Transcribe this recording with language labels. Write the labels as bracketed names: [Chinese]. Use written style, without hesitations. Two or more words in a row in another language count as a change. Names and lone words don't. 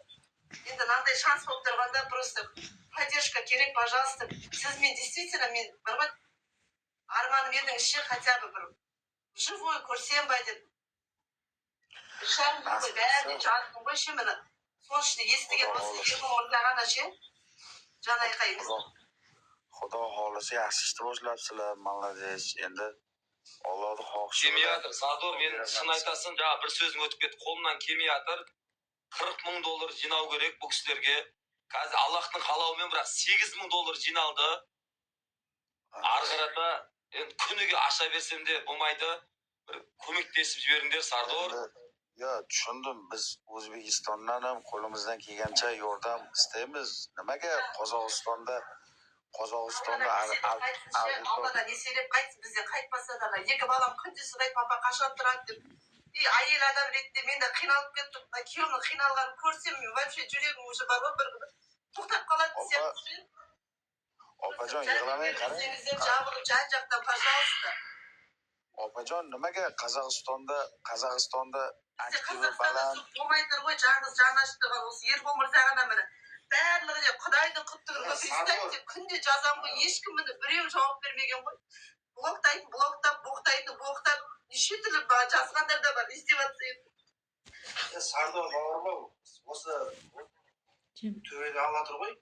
[Kazakh] Енді мынандай шанс болып тұрғанда [Russian] просто поддержка [Kazakh] керек, пожалуйста. Сіз мен действительно мен бір арманым едіңіз ше, [Russian] хотя бы [Kazakh] бір живой көрсем бе деп. 3,5 жыл бойы бәріне жаздым ғой ше, міне. Соның ішінде естіген осы Ербол Мырза ғана ше. Жан айқайымыз. [Uzbek] Xudo xolasa yaxshi ishni boshlabsizlar, молодец. Endi Allohning xohishi [Kazakh] келмей жатыр. Сардор, мен шын айтасың, жаңа бір сөзің өтіп кетті. Қолымнан келмей жатыр. $40,000 жинау керек бұл кісілерге. Қазір Аллахтың қалауымен бірақ $8,000 жиналды. Арғарата енді күніге аша берсем де болмайды. Bir көмектесіп жіберіңдер, Сардор. [Uzbek] Tushundim. Biz O'zbekistondan ham qo'limizdan kelgancha yordam istaymiz. Nimaga Qozog'istonda [Kazakh] Алладан еселеп қайтсын, бізден қайтпаса да 2 балам күнде сұрайды, папа қашан тұрады деп. Әйел адам ретінде мен де қиналып кеттім. Күйеуімнің қиналғанын көрсем, мен вообще жүрегім уже бар ғой, бір тоқтап қалады сияқты. [Uzbek] Opajon, yig'lamang, qarang. [Kazakh] Жабылып жан-жақтан, пожалуйста. [Uzbek] Opajon, nimaga Qozog'istonda aktivi [Kazakh] Қазақстанда [Uzbek] baland [Kazakh] болмай тұр ғой, жаңыз жан аштырған осы Ербол Мырза ғана міне. Барлығы де құдайдың құттығын представьте, күнде жазамын ғой, ешкім міне біреу жауап бермеген ғой. Боқтайтын, неше түрлі жазғандар да бар, издеваться етіп. Сардор бауырым, осы төбеде алла тұр ғой.